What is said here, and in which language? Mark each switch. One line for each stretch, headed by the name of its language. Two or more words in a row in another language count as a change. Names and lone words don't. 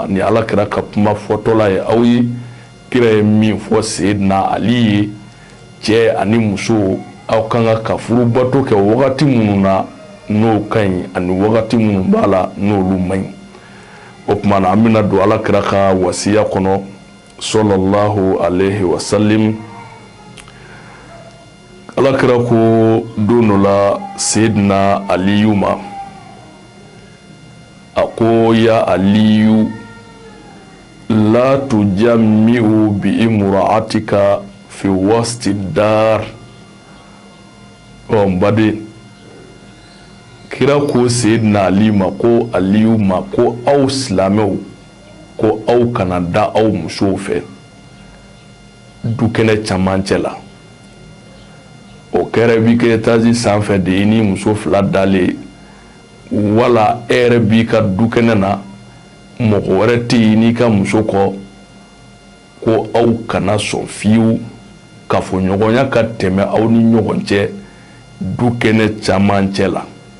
Bambara: Ni alakira ka kuma fɔtɔla ye aw ye kira ye min fɔ Seydina Ali ye cɛ ani muso aw kan ka furubato kɛ wagati minnu na n'o ka ɲi ani wagati minnu b'a la n'olu man ɲi. O tuma na an bɛna don alakira ka wasiya kɔnɔ
Arabic: صلى الله عليه وسلم.
Bambara: Alakira ko don dɔ la Seydina Aliyu ma a ko
Arabic: يا علي لا تجامع ب امرأتك في وسط الدار
Bambara: Mbade kira ko Sayyidina Ali ma ko Aliyu ma ko aw silamɛw ko aw kana da aw musow fɛ du kɛnɛ camancɛ la. O kɛra bi kɛ etazi sanfɛ de ni muso fila dalen wala e yɛrɛ b'i ka du kɛnɛ na mɔgɔ wɛrɛ tɛ yen n'i ka muso kɔ ko aw kana sɔn fiyewu kafoɲɔgɔnya ka tɛmɛ aw ni ɲɔgɔn cɛ du kɛnɛ camancɛ la.